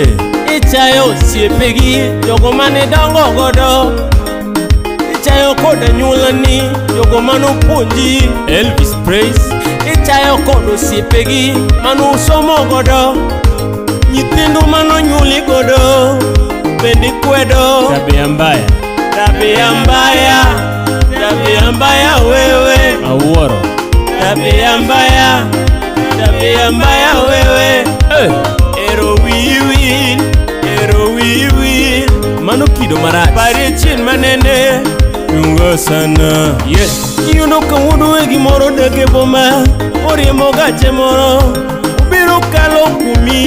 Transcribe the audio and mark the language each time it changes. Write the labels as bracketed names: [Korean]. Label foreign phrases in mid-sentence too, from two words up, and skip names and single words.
[Luo (Kenya and Tanzania)] Ichayo siepegi jogo mane dongo godo. Ichayo koda nyuolani jogo manopuonji. Elvis Praise. Ichayo koda osiepegi manosomo godo. Nyithindu manonyuoli godo bende kwedo. [Swahili] Tabia mbaya. Tabia mbaya. Tabia mbaya wewe awuoro. Tabia mbaya. Tabia mbaya wewe. [Luo (Kenya and Tanzania)] Ero wiwi. Ero wiwi. Mano kido marach. Pari chin manene chunga sana. Yes. Yudo ka wudu e gimoro deke boma. Oriemo gache moro. Ubiro kalo kumi.